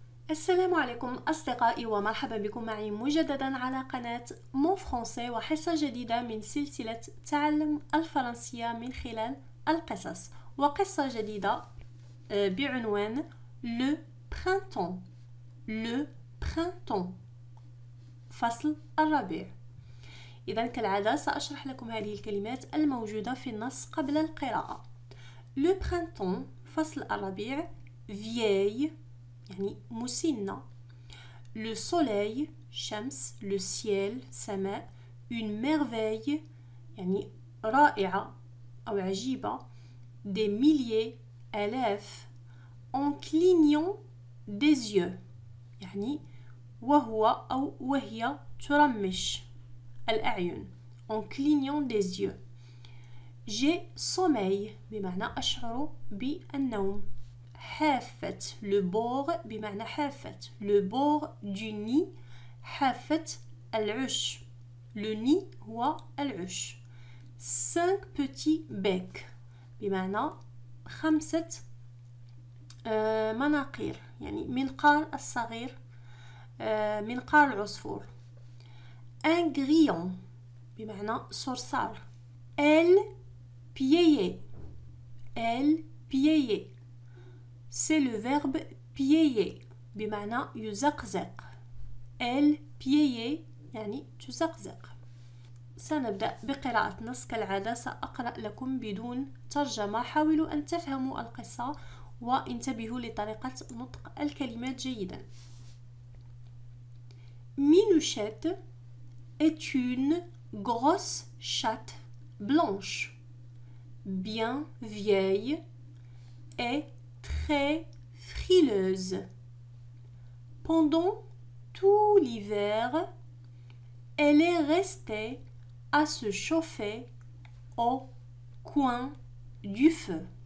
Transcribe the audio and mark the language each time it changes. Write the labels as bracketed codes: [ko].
[ar] السلام عليكم أصدقائي ومرحبا بكم معي مجددا على قناة مون فرونسي وحصة جديدة من سلسلة تعلم الفرنسية من خلال القصص وقصة جديدة بعنوان [fr] Le Printemps Le Printemps [ar] فصل الربيع. إذا كالعادة سأشرح لكم هذه الكلمات الموجودة في النص قبل القراءة. [fr] Le Printemps [ar] فصل الربيع vieille يعني مسنة. [fr] Le soleil شمس. Le ciel سماء. Une merveille [ar] يعني رائعة أو عجيبة. [fr] Des milliers آلاف. En clignant des yeux [ar] يعني وهو أو وهي ترمش الأعين. [fr] En clignant des yeux. J'ai sommeil [ar] بمعنى أشعر بالنوم. [fr] حافة le bord [ar] بمعنى حافة [fr] le bord du nid. [ar] حافة العش. [fr] le nid [ar] هو العش. [fr] 5 petits becs [ar] بمعنى 5 مناقير يعني منقار الصغير منقار العصفور. [fr] un grillon [ar] بمعنى صرصار. [fr] elle piaillait elle piaillait. C'est le verbe piailler [ar] بمعنى يزقزق. [fr] Elle piaillait [ar] يعني تزقزق. سنبدأ بقراءة النص كالعادة. سأقرأ لكم بدون ترجمة. حاولوا أن تفهموا القصة وانتبهوا لطريقة نطق الكلمات جيدا. [fr] Minouchette est une grosse chatte blanche, bien vieille et très frileuse. Pendant tout l'hiver, elle est restée à se chauffer au coin du feu.